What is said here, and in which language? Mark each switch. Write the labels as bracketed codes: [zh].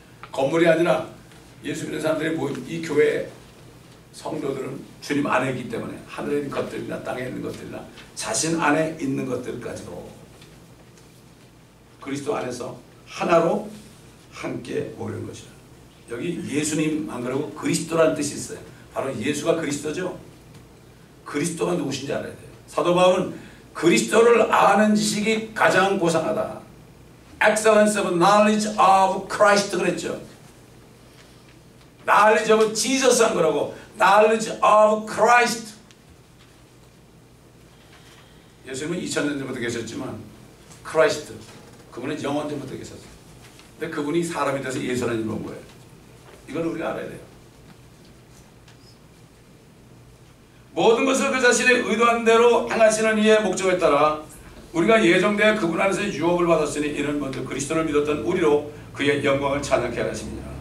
[ko] 건물이 아니라 예수 믿는 사람들이 모인 이 교회 성도들은 주님 안에 있기 때문에 하늘에 있는 것들이나 땅에 있는 것들이나 자신 안에 있는 것들까지도 그리스도 안에서 하나로 함께 모이는 것이라. 여기 예수님 안 그러고 그리스도라는 뜻이 있어요. 바로 예수가 그리스도죠. 그리스도가 누구신지 알아야 돼요. 사도 바울은 그리스도를 아는 지식이 가장 고상하다. [en] Excellence of knowledge of Christ [ko] 그랬죠. [en] Knowledge of Jesus [ko] 한 거라고. [en] Knowledge of Christ. [ko] 예수님은 2000년 전부터 계셨지만 Christ 그분은 영원 전부터 계셨어요. 근데 그분이 사람이 돼서 예수라는 이름은 뭐예요? 이걸 우리가 알아야 돼요. 모든 것을 그 자신의 의도한 대로 행하시는 이의 목적에 따라 우리가 예정되어 그분 안에서 유업을 받았으니 이는 먼저 그리스도를 믿었던 우리로 그의 영광을 찬양케 하시니라.